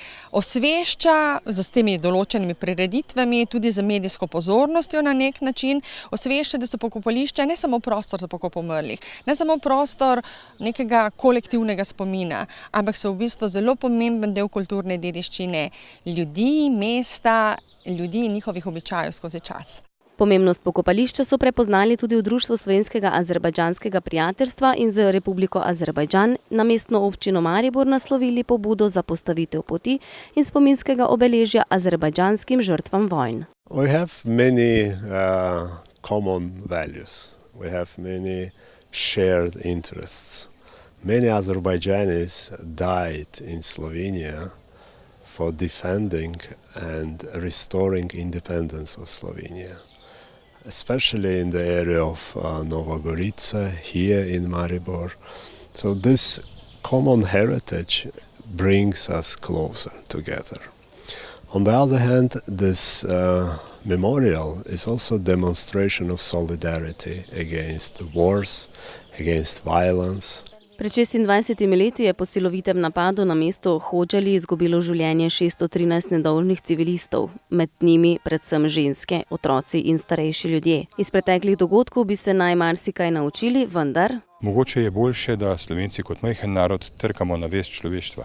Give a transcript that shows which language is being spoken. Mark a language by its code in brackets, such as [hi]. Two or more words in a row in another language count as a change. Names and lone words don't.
[sl] osvešča z temi določenimi prireditvami, tudi z medijsko pozornostjo na nek način, osvešča, da so pokopališča ne samo prostor za pokop umrlih, ne samo prostor nekega kolektivnega spomina, ampak so v bistvu zelo pomemben del kulturne dediščine ljudi, mesta, ljudi in njihovih običajev skozi čas. Pomembnost pokopališča so prepoznali tudi v Društvu slovenskega azerbajdžanskega prijateljstva in z Republiko Azerbajdžan na mestno občino Maribor naslovili pobudo za postavitev poti in spominskega obeležja azerbajdžanskim žrtvam vojn. [en] We have many common values. We have many shared interests. Many Azerbaijanis died in Slovenia for defending and restoring independence of Slovenia. Especially in the area of Nova Gorica, here in Maribor. So this common heritage brings us closer together. On the other hand, this memorial is also a demonstration of solidarity against wars, against violence. [sl] Pred 26 leti je po silovitem napadu na mesto Hodžali izgubilo življenje 613 nedolžnih civilistov, med njimi predvsem ženske, otroci in starejši ljudje. Iz preteklih dogodkov bi se naj marsikaj naučili, vendar mogoče je boljše, da Slovenci kot majhen narod trkamo na vest človeštva.